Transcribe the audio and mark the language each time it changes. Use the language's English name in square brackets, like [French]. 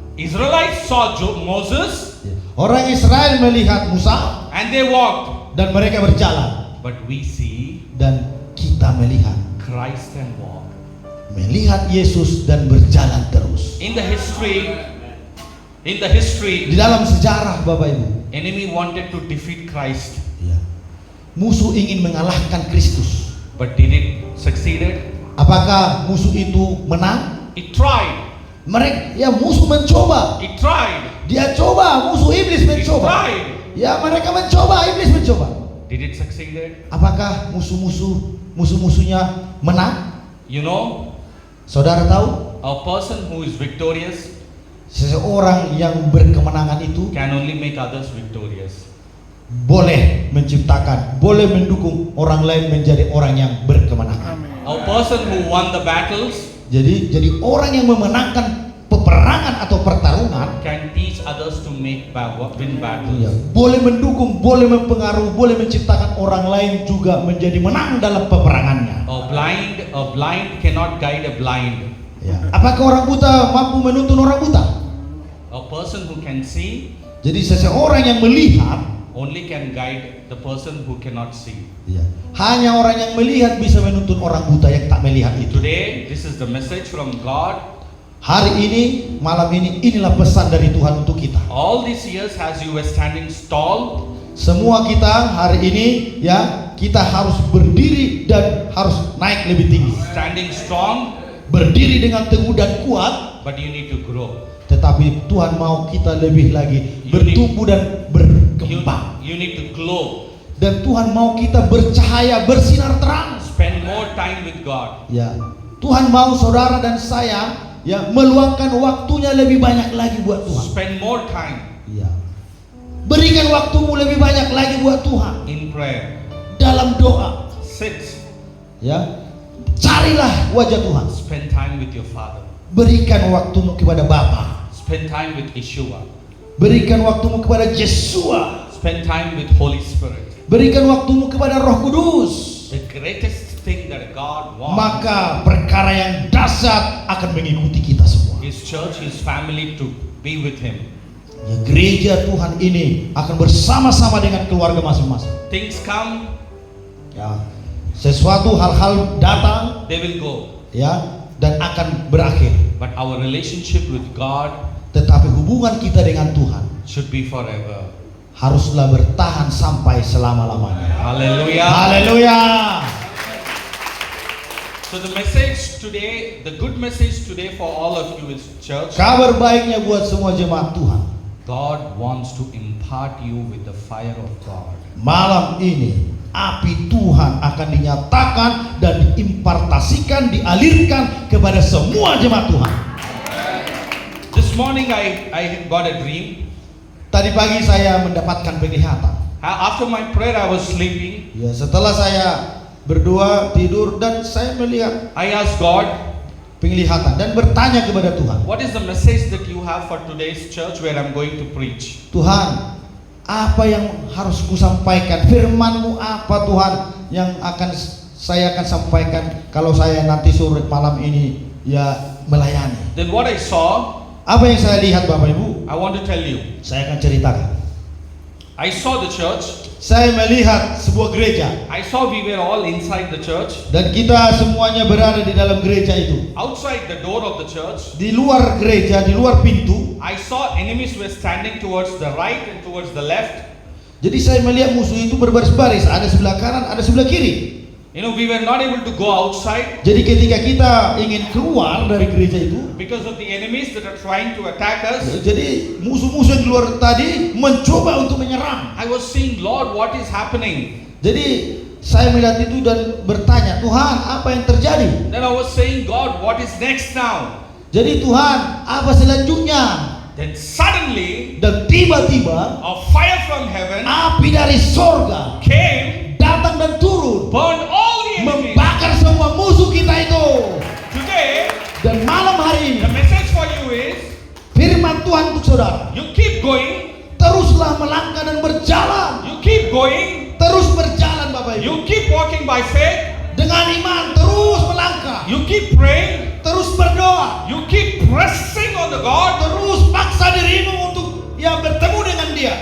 [English] Israelites saw Moses [Indonesian] Ya. Orang Israel melihat Musa [English] and they walked. [Indonesian] dan mereka berjalan, [English] But we see [Indonesian] dan kita melihat [English] Christ and walk. [Indonesian] Yesus dan berjalan terus. [English] In the history, [Indonesian] Di dalam sejarah Bapak Ibu, [English] enemy wanted to defeat Christ. [Indonesian] ya, musuh ingin mengalahkan Kristus. [English] But did it succeeded? [Indonesian] Apakah musuh itu menang? [English] It tried. [Indonesian] Musuh mencoba. [English] It tried. [Indonesian] Dia coba, musuh iblis [English] It [Indonesian] mencoba. [English] tried. [Indonesian] Ya, mereka mencoba, iblis mencoba. [English] Did it succeeded? [Indonesian] Apakah musuh-musuhnya menang? [English] You know, [Indonesian] Saudara tahu, [English] a person who is victorious [Indonesian] seseorang yang berkemenangan itu [English] can only make others victorious. [Indonesian] boleh menciptakan, boleh mendukung orang lain menjadi orang yang berkemenangan. [English] A person who won the battles [Indonesian] Jadi orang yang memenangkan peperangan atau pertarungan, [English] can teach others to win [Indonesian] ya, [English] battles. [Indonesian] boleh mendukung, boleh mempengaruhi, boleh menciptakan orang lain juga menjadi menang dalam peperangannya. [English] A blind cannot guide a blind. [Indonesian] Ya. Apakah orang buta mampu menuntun orang buta? [English] A person who can see [Indonesian] Jadi seseorang yang melihat, [English] only can guide the person who cannot see. [Indonesian] ya, hanya orang yang melihat bisa menuntun orang buta yang tak melihat itu. [English] Today, this is the message from God. [Indonesian] Hari ini, malam ini, inilah pesan dari Tuhan untuk kita. [English] All these years as you were standing tall, [Indonesian] Semua kita hari ini, ya, kita harus berdiri dan harus naik lebih tinggi. [English] standing strong, [Indonesian] Berdiri dengan teguh dan kuat, [English] but you need to grow. [Indonesian] tetapi Tuhan mau kita lebih lagi bertumbuh dan berkembang. [English] You need to glow. [Indonesian] Dan Tuhan mau kita bercahaya, bersinar terang. [English] Spend more time with God. [Indonesian] Ya, Tuhan mau saudara dan saya, ya, meluangkan waktunya lebih banyak lagi buat Tuhan. [English] Spend more time [Indonesian] Ya, berikan waktumu lebih banyak lagi buat Tuhan [English] in prayer. [Indonesian] dalam doa. [English] Sit. [Indonesian] Ya, carilah wajah Tuhan. [English] Spend time with your Father. [Indonesian] Berikan waktumu kepada Bapa. [English] Spend time with Yeshua. [Indonesian] Berikan waktumu kepada Yesua. [English] Spend time with Holy Spirit. [Indonesian] Berikan waktumu kepada Roh Kudus. [English] The greatest thing that God wants, [Indonesian] Maka perkara yang dahsyat akan mengikuti kita semua. [English] His church, His family to be with Him. [Indonesian] Ya, gereja Tuhan ini akan bersama-sama dengan keluarga masing-masing. [English] Things come, [Indonesian] Ya, sesuatu hal-hal datang, [English] they will go. [Indonesian] ya, dan akan berakhir. [English] But our relationship with God [Indonesian] Tetapi hubungan kita dengan Tuhan [English] should be forever. [Indonesian] haruslah bertahan sampai selama-lamanya. [English] Hallelujah. [Indonesian] Haleluya. [English] So the message today, the good message today for all of you is church. [Indonesian] Kabar baiknya buat semua jemaat Tuhan. [English] God wants to impart you with the fire of God. [Indonesian] Malam ini api Tuhan akan dinyatakan dan diimpartasikan, dialirkan kepada semua jemaat Tuhan. [English] This morning I got a dream. [Indonesian] Tadi pagi saya mendapatkan penglihatan. [English] After my prayer I was sleeping. [Indonesian] Ya, setelah saya berdoa, tidur, dan saya melihat [English] I asked God, [Indonesian] penglihatan dan bertanya kepada Tuhan. [English] what is the message that you have for today's church where I'm going to preach? [Indonesian] Tuhan, apa yang harus kusampaikan? Firman-Mu apa Tuhan yang saya akan sampaikan kalau saya nanti sore malam ini ya melayani? [English] Then what I saw, [Indonesian] Apa yang saya lihat Bapak Ibu? [English] I want to tell you. [Indonesian] Saya akan ceritakan. [English] I saw the church. [Indonesian] Saya melihat sebuah gereja [English] I saw we were all inside the church. [Indonesian] dan kita semuanya berada di dalam gereja itu. [English] Outside the door of the church, [Indonesian] Di luar gereja, di luar pintu, [English] I saw enemies were standing towards the right and towards the left. [Indonesian] jadi saya melihat musuh itu berbaris-baris, ada sebelah kanan, ada sebelah kiri. [English] You know, we were not able to go outside [Indonesian] Jadi ketika kita ingin keluar dari gereja itu, [English] because of the enemies that are trying to attack us. [Indonesian] jadi musuh-musuh yang di luar tadi mencoba untuk menyerang. [English] I was saying, Lord, what is happening? [Indonesian] Jadi saya melihat itu dan bertanya, Tuhan, apa yang terjadi? [English] Then I was saying, God, what is next now? [Indonesian] Jadi Tuhan, apa selanjutnya? [English] Then suddenly, [Indonesian] Dan tiba-tiba [English] a fire from heaven [Indonesian] api dari sorga [English] came, [Indonesian] datang dan turun, [English] burned all the enemies. [Indonesian] membakar semua musuh kita itu. [English] Today, [Indonesian] Dan malam hari ini [English] the message for you is, [Indonesian] firman Tuhan untuk saudara, [English] you keep going, [Indonesian] teruslah melangkah dan berjalan, [English] you keep going, [Indonesian] terus berjalan Bapak Ibu, [English] you keep walking by faith, [Indonesian] dengan iman terus melangkah, [English] you keep praying, [Indonesian] terus berdoa, [English] you keep pressing on the God, [Indonesian] terus paksa dirimu untuk bertemu dengan Dia.